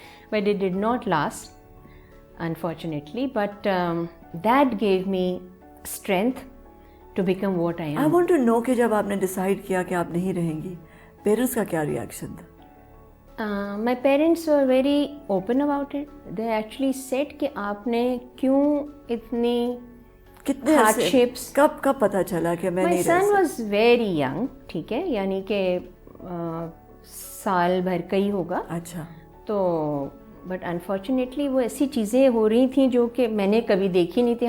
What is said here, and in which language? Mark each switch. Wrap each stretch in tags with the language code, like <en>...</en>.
<en>But it did not last unfortunately, but that gave me strength to become what I am. I want to know</en> <ur>کہ جب آپ نے decide کیا کہ آپ نہیں رہیں گی, پیرنٹس کا کیا ریئیکشن تھا؟</ur> <en>My parents were very open about it. They actually said</en> <ur>کہ آپ نے کیوں اتنی کتنے</ur> <en>hardships.</en> <ur>کب پتہ چلا کہ میں نہیں رہ سکتا؟</ur> <en>My son was very young,</en> <ur>ٹھیک ہے, یعنی کہ سال بھر کا ہی ہوگا. اچھا. تو بٹ انفارچونیٹلی وہ ایسی چیزیں ہو رہی تھیں جو کہ میں نے کبھی دیکھی نہیں تھی.</ur>